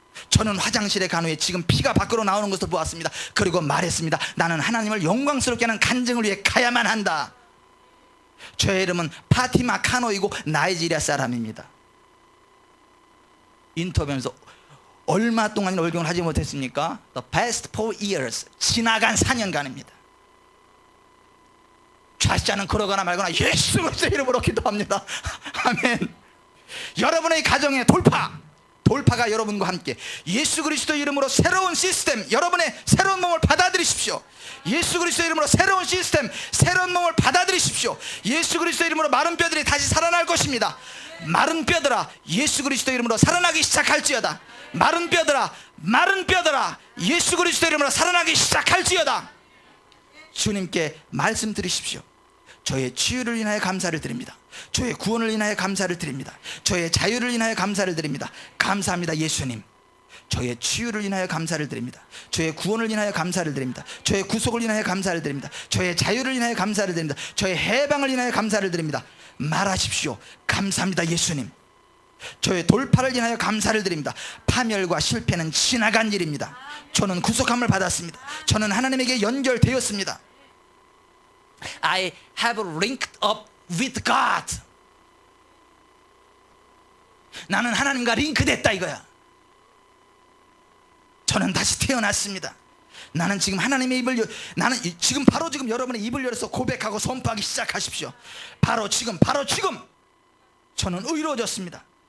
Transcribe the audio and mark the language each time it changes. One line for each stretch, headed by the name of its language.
Korean: 저는 화장실에 간 후에 지금 피가 밖으로 나오는 것을 보았습니다. 그리고 말했습니다. 나는 하나님을 영광스럽게 하는 간증을 위해 가야만 한다. 저의 이름은 파티마 카노이고 나이지리아 사람입니다. 인터뷰하면서 얼마 동안 월경을 하지 못했습니까?
English: The past 4 years,
Korean: 지나간 4년간입니다. 좌시자는 그러거나 말거나 예수 그리스도의 이름으로 기도합니다. 아멘. 여러분의 가정의 돌파가 여러분과 함께, 예수 그리스도의 이름으로 새로운 시스템, 여러분의 새로운 몸을 받아들이십시오. 예수 그리스도의 이름으로 새로운 시스템, 새로운 몸을 받아들이십시오. 예수 그리스도의 이름으로 마른 뼈들이 다시 살아날 것입니다. 마른 뼈들아, 예수 그리스도의 이름으로 살아나기 시작할지어다. 마른 뼈들아, 예수 그리스도의 이름으로 살아나기 시작할지어다. 주님께 말씀드리십시오. 저의 치유를 인하여 감사를 드립니다. 저의 구원을 인하여 감사를 드립니다. 저의 자유를 인하여 감사를 드립니다. 감사합니다 예수님. 저의 치유를 인하여 감사를 드립니다. 저의 구원을 인하여 감사를 드립니다. 저의 구속을 인하여 감사를 드립니다. 저의 자유를 인하여 감사를 드립니다. 저의 해방을 인하여 감사를 드립니다. 말하십시오. 감사합니다 예수님. 저의 돌파를 인하여 감사를 드립니다. 파멸과 실패는 지나간 일입니다. 저는 구속함을 받았습니다. 저는 하나님에게 연결되었습니다.
English: I have linked up with God.
Korean: 나는 하나님과 링크됐다 이거야. 저는 다시 태어났습니다. 나는 지금 하나님의 입을 나는 지금 바로 지금 여러분의 입을 열어서 고백하고 선포하기 시작하십시오. 바로 지금 저는 의로워졌습니다.